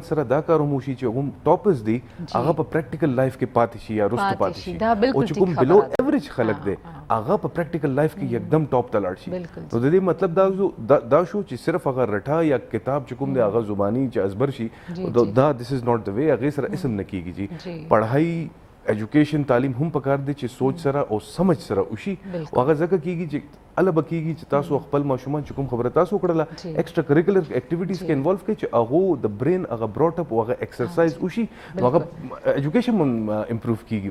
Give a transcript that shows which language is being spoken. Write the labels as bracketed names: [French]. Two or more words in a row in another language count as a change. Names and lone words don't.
[Pashto] سره دا کار هم وشي چې هغه ټاپرز دي هغه په پریکټیکل لایف کې پاتې شي یا وروسته پاتې شي او چې کوم [English] below average [Pashto] خلک دی هغه په پریکټیکل لایف کې یکدم ټاپ ته لاړ شي نو د دې مطلب دا شو چې صرف هغه رټا یا کتاب چې کوم دی هغه زبانی چې ازبر شي دا [English] this is not the way [Pashto] هغې سره اسم نه کېږي جي پړهائی ایجوکیشن تعلیم هم پکار دی چې سوچ سره او سمجھ سره وشي او هغه ځکه کېږي چې اله به کېږي چې تاسو خپل ماشومان چې کوم خبره تاسو وکړله [English] extra curricular activities [Pashto] کې انوالو کړئ چې هغو د برین هغه [English] brought up [Pashto] او هغه ایکسرسایز وشي نو هغه ایجوکیشن هم امپروف کېږي